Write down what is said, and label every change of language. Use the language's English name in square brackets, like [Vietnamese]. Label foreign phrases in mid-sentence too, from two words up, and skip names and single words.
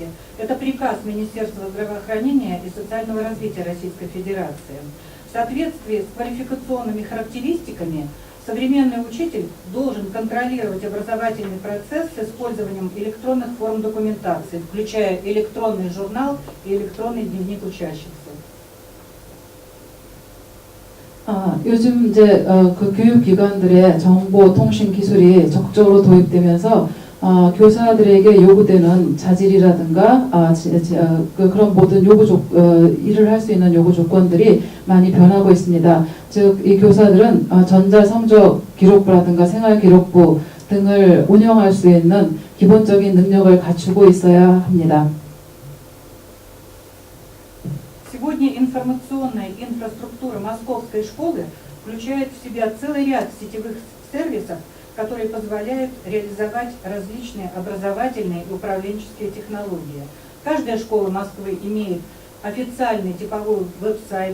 [Russian] Это приказ Министерства здравоохранения и социального развития Российской Федерации. В соответствии с квалификационными характеристиками современный учитель должен контролировать образовательный процесс с использованием электронных форм документации, включая электронный журнал и электронный дневник учащихся. [Korean] 요즘 이제 그 교육기관들의 정보통신 기술이 적극적으로 도입되면서 교사들에게 요구되는 자질이라든가 그런 모든 일을 할 수 있는 요구 조건들이 많이 변하고 있습니다. 즉, 이 교사들은 전자성적 기록부라든가 생활기록부 등을 운영할 수 있는 기본적인 능력을 갖추고 있어야 합니다. [Russian] Сегодня информационная инфраструктура Московской школы включает в себя целый ряд сетевых сервисов, которые позволяют реализовать различные образовательные и управленческие технологии. Каждая школа Москвы имеет официальный типовой веб-сайт.